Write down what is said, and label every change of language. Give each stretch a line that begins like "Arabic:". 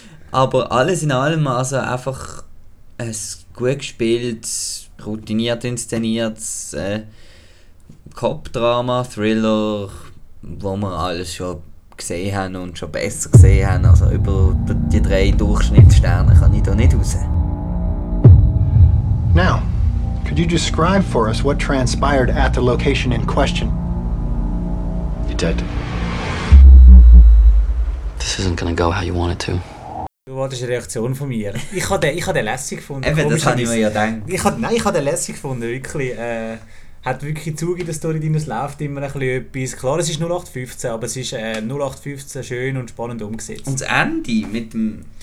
German: Aber alles in allem, also einfach ein gut gespieltes, routiniert inszeniertes, Cop-Drama, Thriller, wo wir alles schon gesehen haben und schon besser gesehen haben. Also über die drei Durchschnittssterne kann ich da nicht raus.
English: Now, could you describe for us what transpired at the location in question? You're dead. This isn't gonna go how you want it to.
German: Du wolltest eine Reaktion von mir. Ich habe den lässig gefunden. Eben, das habe ich mir ja gedacht. Ich habe den lässig gefunden, wirklich. Hat wirklich Zug in der Story, die es läuft immer ein bisschen etwas. Klar, es ist 0815, aber es ist 0815 schön und spannend umgesetzt. Und das Ende mit dem...